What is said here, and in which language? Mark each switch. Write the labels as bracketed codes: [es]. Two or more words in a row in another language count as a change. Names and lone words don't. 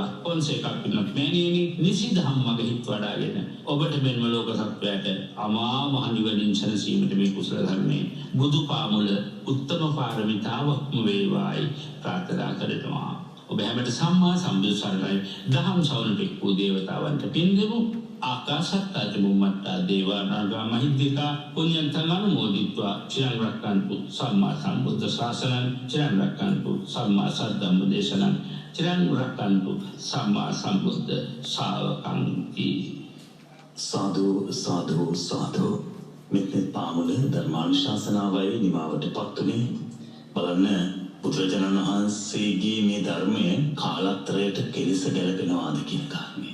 [si] ෆොන්සේකා පින්වත් මෑණියනි නිසිදහම් මග හිත් වඩාගෙන ඔබට මෙන්ම ලෝක සත්වයාට අමා මහ නිවනින් සැනසීමට මේ කුසල ධර්මයේ බුදු පාමුල උත්තම පාරමිතාවක්ම වේවායි ප්‍රාර්ථනා කරනවා. ඔබ හැමට සම්මා සම්බුදු සරණයි. දහම් සවනට එක්වූ දේවතාවන්ට පින් දෙමු. [pi] ආකාශත්තා චුම්මත්තා දේවානාගා මහිද්దికා පුඤ්ඤන්තං අනුමෝදිත්වා චිරං රක්ඛන්තු සම්මා සම්බුද්ධ ශාසනං චිරං රක්ඛන්තු සම්මා සද්ධම්ම දේශනං චිරං රක්ඛන්තු සම්මා සම්බුද්ධ ශාවකං කී. [si] සාදු සාදු සාදු. මෙතන පාමුල ධර්මානුශාසනාවයි නිමාවට පත්ුනේ. බලන්න බුදුරජාණන් වහන්සේගේ මේ ධර්මය කාලත්‍රයට කෙලිස ගැලපෙනවාද කියන කාරණේ.